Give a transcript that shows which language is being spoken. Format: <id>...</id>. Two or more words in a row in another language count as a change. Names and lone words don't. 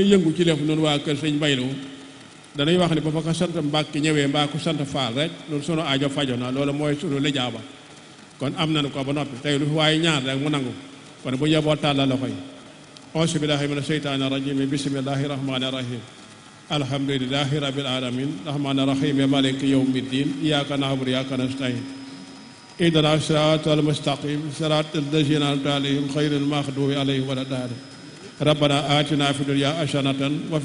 <wo>yëngu ci lef noonu waa kër sëñ Baylu dañuy wax ni ba fa ko sant Mbàkke ñëwee mbaa ko sant Faal rek loolu sunu aajo fajo na loolu mooy sunu lijaaba kon am nañu ko ba noppi tey lu fi waaye ñaan rek mu nangu kon bu yeboo tàllal loxo yi</wo> <ar>أعوذ بالله من الشيطان الرجيم بسم الله الرحمن الرحيم الحمد لله رب العالمين الرحمن الرحيم مالك يوم الدين إياك نعبد وإياك نستعين اهدنا الصراط المستقيم صراط الذين أنعمت عليهم غير المغضوب عليهم ولا الضالين ربنا آتنا في الدنيا حسنة وفي</ar>